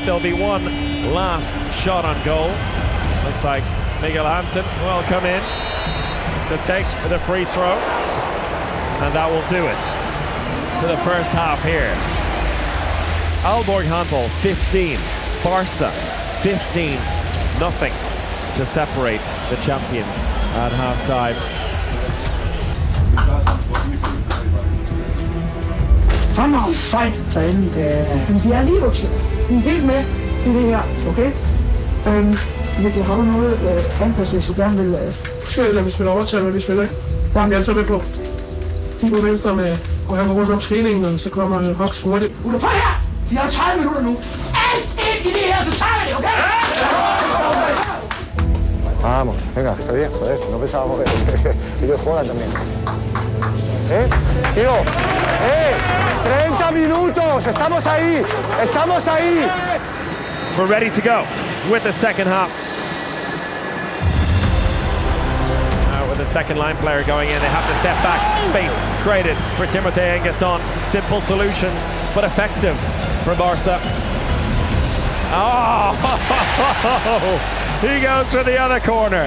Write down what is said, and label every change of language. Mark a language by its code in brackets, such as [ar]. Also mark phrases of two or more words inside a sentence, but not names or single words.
[en] There'll be one last shot on goal. Looks like Miguel Hansen will come in to take the free throw, and that will do it for the first half here. Aalborg handball 15, Barca 15. Nothing to separate the champions at half-time. [da] Fremragende fight derinde. Vi er lige vokset. Vi er helt med i det her, okay? Vi har noget anpassning, gerne vil... Skal lade vi spille overtal, når vi spiller, ikke? Der er vi altså med på. Vi går venstre med, og jeg går rundt om træningen, og så kommer Hox hurtigt. Ude på her! Vi har 30 minutter nu. Alt ind i det her, så tager vi det, okay? [es] Vamos, venga, está bien, joder, no pensábamos que ellos juegan también. Tío, 30 minutos, estamos ahí, estamos ahí. [en] We're ready to go with the second half. second line player going in. They have to step back. Space created for Timothée Ingasson. Simple solutions, but effective for Barca. Oh, he goes for the other corner.